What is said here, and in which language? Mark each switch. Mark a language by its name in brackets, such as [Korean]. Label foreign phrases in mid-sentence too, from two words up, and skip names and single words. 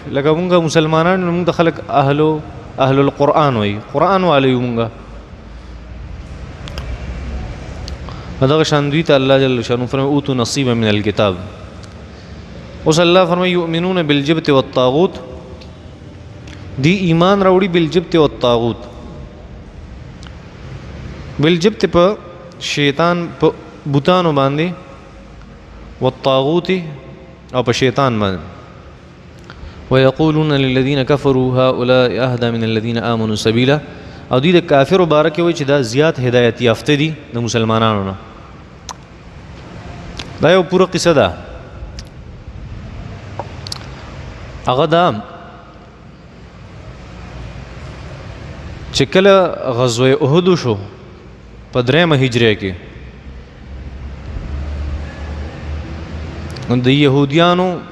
[Pashto] لکه مونږ مسلمانان مونږ ته خلک [Arabic] اهل القرآن [Pashto] وایي، قرآن والی یو مونږ. دغه شان دوی ته الله [Arabic] جل شانه [Pashto] فرمایي [Arabic] اوتوا نصیبا من الکتاب. [Pashto] اوس الله فرمایي [Arabic] یؤمنون بالجبت والطاغوت، [Pashto] دی ایمان راوړي [Arabic] بالجبت والطاغوت. [Pashto] بالجبت په شیطان، په بوتانو باندې، والطاغوت او په شیطان باندې. [Arabic] ويقولون للذين كفروا هؤلاء اهدى من الذين آمنوا سبيلا، [Pashto] او دوی د کافرو باره کې وایي چې دا زیات هدایت یافته دي د مسلمانانو نه. دا یو پوره قصه ده. هغه دا چې کله غزوه احد شو په 3 هجری کې، د یهودیانو